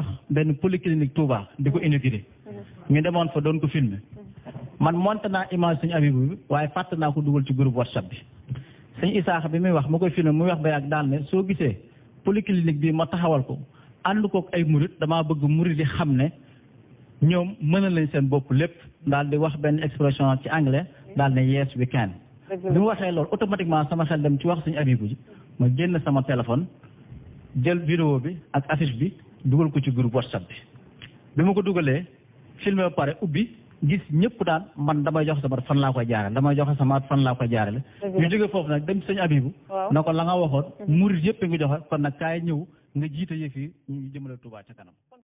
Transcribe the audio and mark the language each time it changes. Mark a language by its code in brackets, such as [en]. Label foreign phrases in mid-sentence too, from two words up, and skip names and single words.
[wo] benn polyclinique Touba di ko inauguré ñu demoon fa doon ko filmer man monté naa image sëñ Abibu bi waaye fàtte naa ko dugal ci groupe WhatsApp bi sëñ Isaaxa bi muy wax ma koy filmer muy wax ba yàgg daal ne soo gisee polyclinique bi ma taxawal ko ànd kook ay murit damaa bëgg murit di xam ne ñoom mënal lañ seen bopp lépp daal di wax benn expression ci anglais daal ne [en] yes we can [wo] bi mu waxee loolu automatiquement sama xel dem ci wax sëñ Abibu ji ma génn sama téléphone jël vidéo bi ak affiche bi dugal ko ci groupe WhatsApp bi ma ko dugalee filmé ba pare ubbi gis ñëpp daal man damay jox sama fan laa koy jaarale ñu jóge foofu nag dem sëñ Abibu na ko la nga waxoon murit yëpp nga joxe kon nag kaay ñëw nga jiite yëf yi ñu jëmale Touba ca kanam